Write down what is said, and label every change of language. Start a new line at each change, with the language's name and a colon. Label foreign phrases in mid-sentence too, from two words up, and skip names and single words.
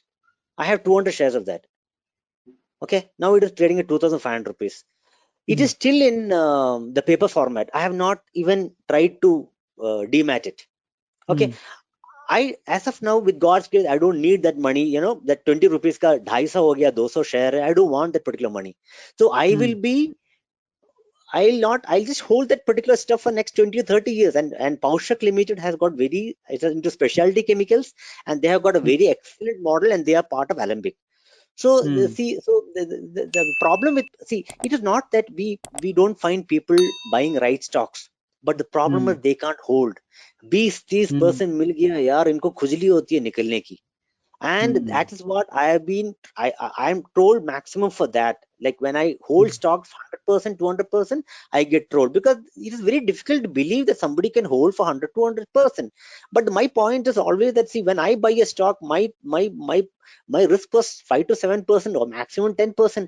English: I have 200 shares of that. Okay, now it is trading at 2,500 rupees. It is still in the paper format. I have not even tried to demat it. Okay, I, as of now, with God's grace, I don't need that money. You know, that 20 rupees
Hindi: का 250 हो गया,
English: 200 share. I don't want that particular money. So I will be, I'll just hold that particular stuff for next 20 or 30 years. And Paushak Limited has got it's into specialty chemicals, and they have got a very excellent model, and they are part of Alembic. So see, so the problem with, see, it is not that we don't find people buying right stocks, but the problem is they can't hold.
Hindi: 20-30% मिल गया यार, इनको खुजली होती है निकलने की.
English: And that is what I have been, I'm told maximum for that. Like when I hold stocks 100%, 200%, I get trolled, because it is very difficult to believe that somebody can hold for 100, 200%. But my point is always that, see, when I buy a stock, my risk was 5 to 7% or maximum 10%.